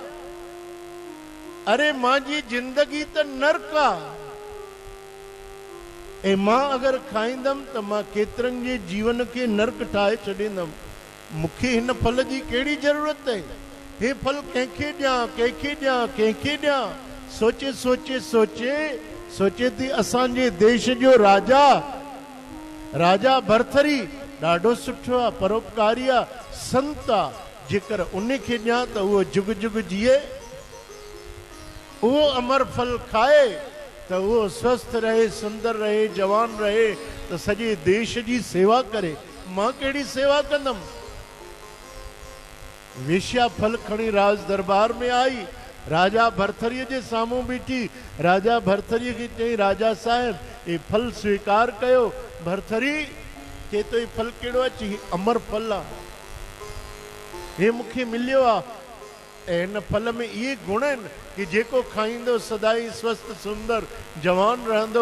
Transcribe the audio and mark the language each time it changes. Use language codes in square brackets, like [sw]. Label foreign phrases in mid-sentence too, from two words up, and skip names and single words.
[sd] अरे मां जी जिंदगी त नरक आहे ऐं मां अगरि खाईंदमि त मां केतिरनि जे जीवन खे नरक ठाहे छॾींदमि। मूंखे हिन फल जी कहिड़ी ज़रूरत आहे? हे फल कंहिंखे ॾियां, कंहिंखे ॾियां, कंहिंखे ॾियां? सोचे सोचे सोचे सोचे थी असांजे देश जो राजा, राजा भरथरी ॾाढो सुठो आहे, परोपकारी आहे, संत आहे। जेकर उन खे ॾियां त उहो जुग जुग जीए, उहो अमर फल खाए त उहो स्वस्थ रहे, सुंदर रहे, जवान रहे, त सॼे देश जी सेवा करे। मां कहिड़ी सेवा कंदमि? वेश्या फल खणी राज दरबार में आई, राजा भरथरीअ जे साम्हूं बीठी। राजा भरथरीअ खे चई, राजा साहिब हे फल स्वीकार कयो। भरथरी चए थो, हे फल कहिड़ो आहे? चई, अमर फल आहे, हे मूंखे मिलियो आहे ऐं हिन फल में इहे गुण आहिनि कि जेको खाईंदो सदाई स्वस्थ सुंदर जवान रहंदो।